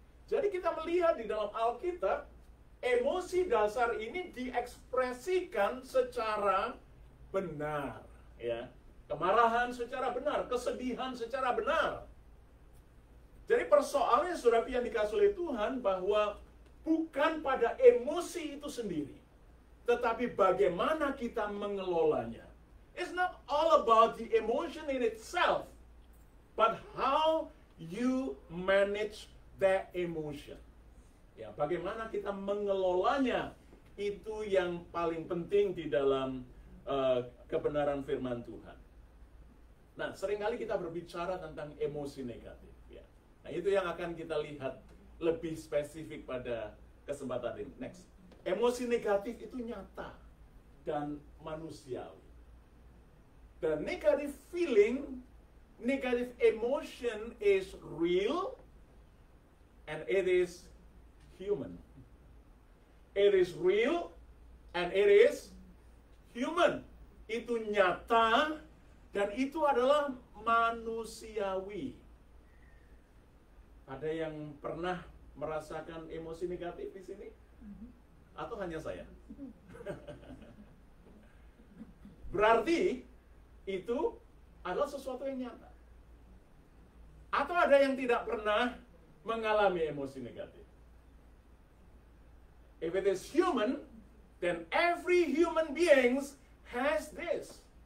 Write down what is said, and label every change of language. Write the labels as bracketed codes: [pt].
[id] Jadi kita melihat di dalam Alkitab, emosi dasar ini diekspresikan secara benar, ya. Kemarahan secara benar, kesedihan secara benar. Jadi persoalannya, saudara yang dikasih oleh Tuhan, bahwa bukan pada emosi itu sendiri, tetapi bagaimana kita mengelolanya. [en] It's not all about the emotion in itself, but how you manage that emotion. [id] Ya, bagaimana kita mengelolanya, itu yang paling penting di dalam kebenaran firman Tuhan. Nah, seringkali kita berbicara tentang emosi negatif. Ya. Nah, itu yang akan kita lihat lebih spesifik pada kesempatan ini. Next. Emosi negatif itu nyata dan manusiawi. [en] The negative feeling, negative emotion is real and it is human. It is real and it is human. [id] Itu nyata dan itu adalah manusiawi. Ada yang pernah merasakan emosi negatif di sini? Atau hanya saya? Berarti itu adalah sesuatu yang nyata. Atau ada yang tidak pernah mengalami emosi negatif? [en] If it is human, then every human beings has this.